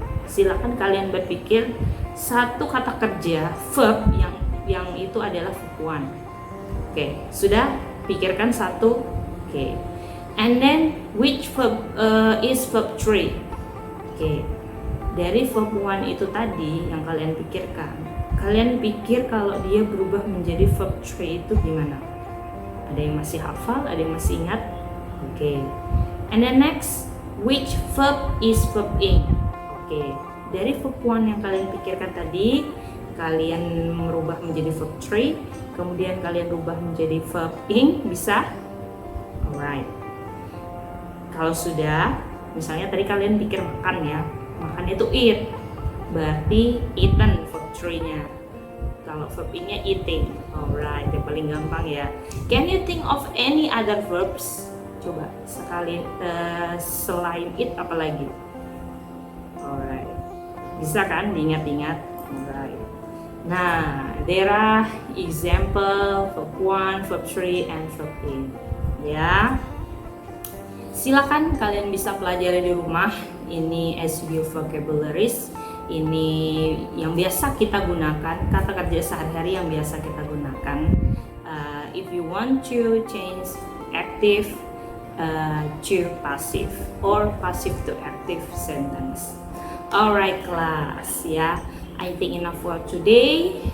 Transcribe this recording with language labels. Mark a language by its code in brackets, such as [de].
[id] Silakan kalian berpikir satu kata kerja verb yang itu adalah verb 1. Oke, sudah pikirkan satu. Oke. [en] And then which verb is verb 3? [id] Oke. Dari verb 1 itu tadi yang kalian pikirkan. Kalian pikir kalau dia berubah menjadi verb 3 itu gimana? Ada yang masih hafal, ada yang masih ingat? Oke. [en] And then next, which verb is verb ing? [id] Oke. Dari verb 1 yang kalian pikirkan tadi, kalian merubah menjadi verb 3, kemudian kalian rubah menjadi verb ing, bisa? Alright. Kalau sudah, misalnya tadi kalian pikir makan ya, makan itu eat, berarti eaten verb 3-nya. Kalau verb ing-nya eating. Alright, yang paling gampang ya. [en] Can you think of any other verbs? [id] Coba sekali selain it apa lagi? Alright. Bisa kan diingat-ingat? Alright. [en] Nah, there are example verb 1, verb 3, and verb ing. [id] Ya. Silakan kalian bisa pelajari di rumah. Ini SVU vocabularies. Ini yang biasa kita gunakan, kata kerja sehari-hari yang biasa kita gunakan. [en] If you want to change active to passive or passive to active sentence. Alright class ya. I think enough for today.